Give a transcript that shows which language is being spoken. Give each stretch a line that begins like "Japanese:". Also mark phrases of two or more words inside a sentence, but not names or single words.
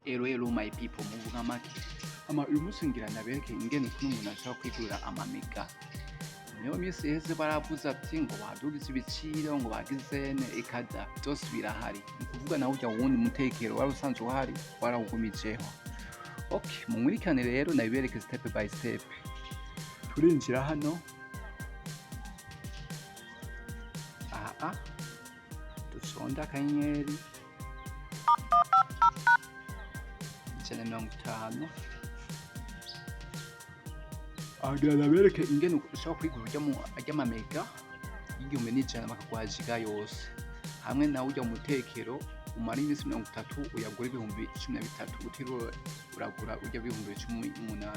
English: Hello my people
Rundi: muvuga make uyu munsi ngira nabereke ingene umuntu ashobora kwigurira amamega. Niyo minsi iheze baravuze ati ngo badugize ibiciro ngo bagizene ikada byose birahari, ni kuvuga nawe ujya wundi mutekero wari usanzwe uhari warawugumijeho. Okay, mumurikane rero nabibereke
English: step by step.
Rundi: Turinjira hano dusonda akanyenyeri 150 agira nabereke ingene ushobora kwigura urya amamega y'igihumbi n'ijana bakaguha giga yose, hamwe nawe ujya mu mutekero umara iminsi 30 uyagura ibihumbi 13 utiriwe uragura urya ibihumbi 18.